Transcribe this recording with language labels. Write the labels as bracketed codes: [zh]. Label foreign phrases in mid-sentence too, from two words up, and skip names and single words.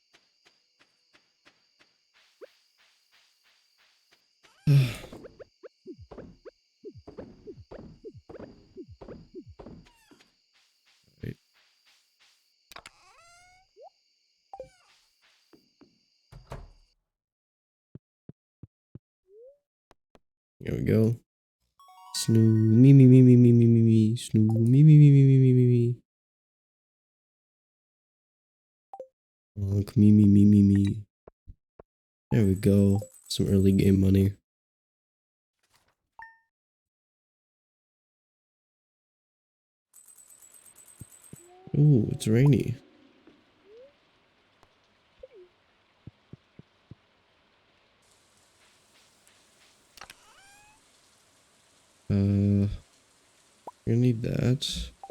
[en] Right. Here we go. Snoo me me me me me me me me snoo me me me me me me me me. Honk me me me me me. There we go. Some early game money. Ooh, it's rainy. Gonna need that.